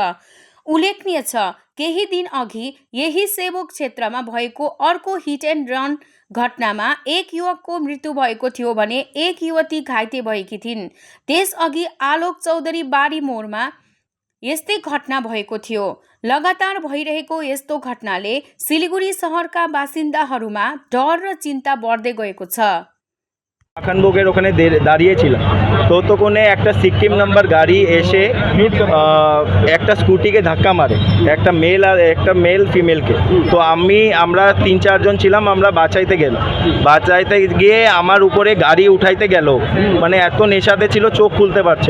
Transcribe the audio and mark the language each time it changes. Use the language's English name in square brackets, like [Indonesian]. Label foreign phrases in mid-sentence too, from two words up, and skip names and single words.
[Nepali] उल्लेखनीय छ, केही दिन अघि यही सेवक क्षेत्रमा भएको अर्को हिट एन्ड रन घटनामा एक युवकको मृत्यु भएको थियो भने एक युवती घाइते भएकी थिइन्। त्यसअघि आलोक चौधरी बारी मोडमा यस्तै घटना भएको थियो। लगातार भइरहेको यस्तो घटनाले सिलिगुडी शहरका बासिन्दाहरूमा डर र चिन्ता बढ्दै गएको छ। [Bangla] আখানভোগের ওখানে দাঁড়িয়েছিলাম, ততক্ষণে একটা সিকিম নাম্বার গাড়ি এসে একটা স্কুটিকে ধাক্কা মারে, একটা মেল আর একটা মেল ফিমেলকে। তো আমরা 3-4 জন ছিলাম, আমরা বাঁচাইতে গেলাম। বাঁচাইতে গিয়ে আমার উপরে গাড়ি উঠাইতে গেল, মানে এত নেশাতে ছিল চোখ খুলতে পারছিল।